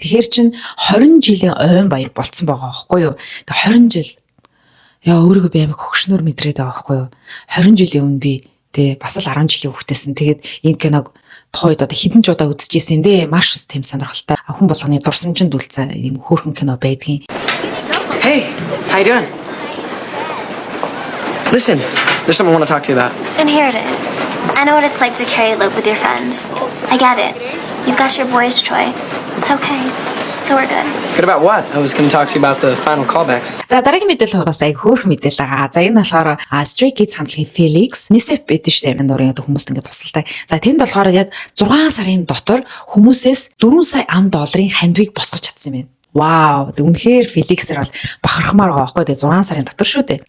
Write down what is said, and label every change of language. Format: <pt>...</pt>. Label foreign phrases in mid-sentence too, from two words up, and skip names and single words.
<mn>Тэгэхээр чин 20 жилийн ойн баяр болцсон байгаа байхгүй юу? Тэгээ 20 жил яа өөрийгөө би амар хөгшнөр мэдрээд байгаа байхгүй юу? 20 жилийн өмнө би тэгээ бас л 10 жилийн хүүхдээсэн. Тэгээд энэ киног тухайд одоо хэдэн ч удаа үзчихсэн юм дээ. Маш тийм сонирхолтой. Хүн болгоны дурсамжинд үлдсэн ийм хөөрхөн кино байдгийн.</mn> <en>Hey, how you doing? Listen, there's something I want to talk to you about. And here it is. I know what it's like to carry a load with your friends. I get it. You've got your boys' toy. It's okay. So we're good. Good about what? I was going to talk to you about the final callbacks.</en> <mn>За дараагийн мэдээлэл бас аяг хөөрхөн мэдээлэл байгаа. За энэ болохоор Stray Kids хамтлагийн Felix Nisef байдаг шүү дээ. Энэ дурын хүмүүст ингээд тусалдаг. За тэнд болохоор яг 6 сарын дотор хүмүүсээс 4 сая $5 хандвиг босгож чадсан юм байна. Вау, үнэхээр Felix-ээр бол бахархмаар байгаа байхгүй дээ 6 сарын дотор шүү дээ.</mn>